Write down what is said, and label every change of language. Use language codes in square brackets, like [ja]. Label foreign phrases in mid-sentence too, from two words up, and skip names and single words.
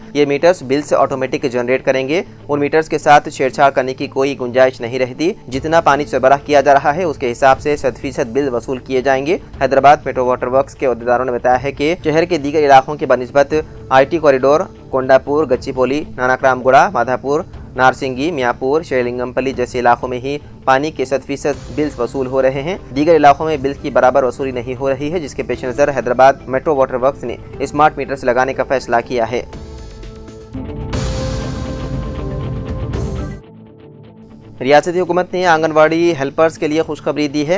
[ur] یہ میٹرز بل سے [en] automatic generate [ur] کریں گے۔ ان میٹرز کے ساتھ چھیڑ چھاڑ کرنے کی کوئی گنجائش نہیں رہتی۔ جتنا پانی سربراہ کیا جا رہا ہے اس کے حساب سے 100% بل وصول کیے جائیں گے۔ حیدرآباد میٹرو واٹر ورکس کے عہدیداروں نے بتایا ہے کہ شہر کے دیگر علاقوں کے بنسبت IT کوریڈور، کونڈاپور، گچی پولی، ناناکرام گوڑا، مادھاپور، نارسنگی، میاپور، شیرلنگم پلی جیسے علاقوں میں ہی پانی کے 100% بلز وصول ہو رہے ہیں۔ دیگر علاقوں میں بلز کی برابر وصولی نہیں ہو رہی ہے، جس کے پیش نظر حیدرآباد میٹرو واٹر ورکس نے [en] smart meters [ur] لگانے کا فیصلہ کیا ہے۔ ریاستی حکومت نے آنگن واڑی ہیلپرز کے لیے خوشخبری دی ہے۔